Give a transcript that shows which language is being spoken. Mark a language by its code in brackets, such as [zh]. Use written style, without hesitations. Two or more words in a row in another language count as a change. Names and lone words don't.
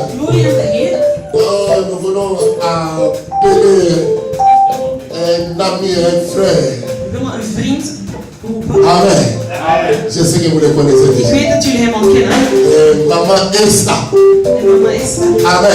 [nl] glorie aan de Heer. [fr] Nous voulons appeler un ami, un frère. [nl] We willen een vriend roepen. Amen. [fr] Je sais que vous le connaissez [nl] Ik [fr] déjà. [nl] weet dat jullie hem al kennen. [fr] Maman Esther. [nl] En mama Esther. Amen.